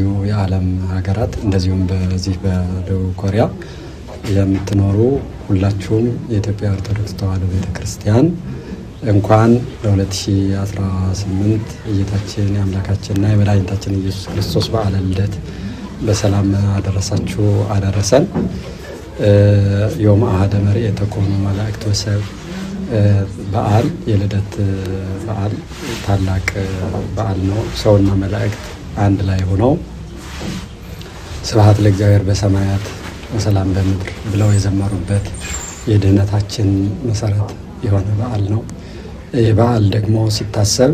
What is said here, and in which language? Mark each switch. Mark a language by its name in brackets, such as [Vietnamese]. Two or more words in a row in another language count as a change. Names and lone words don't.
[Amharic] የዓለም ሀገራት እንደዚሁም በዚህ በደቡብ ኮሪያ የምትኖሩ ሁላችሁም የኢትዮጵያ ኦርቶዶክስ ተዋሕዶ ቤተክርስቲያን እንኳን ለ2018 የጌታችን የአምላካችንና የመድኃኒታችን ኢየሱስ ክርስቶስ በዓለ ልደት በሰላም አደረሳችሁ አደረሰን [Geez] ዮም አሐደ መርዔተ ኮኑ መላእክት ወሰብ [Amharic] በዓል የልደት በዓል ታላቅ በዓል ነው። ሰውና መላእክት አንድ ላይ ሆነው [Geez] ስብሐት ለእግዚአብሔር በሰማያት ወሰላም በምድር [Amharic] ብለው የዘመሩበት የድህነታችን መሰረት የሆነ በዓል ነው። ይህ በዓል ደግሞ ሲታሰብ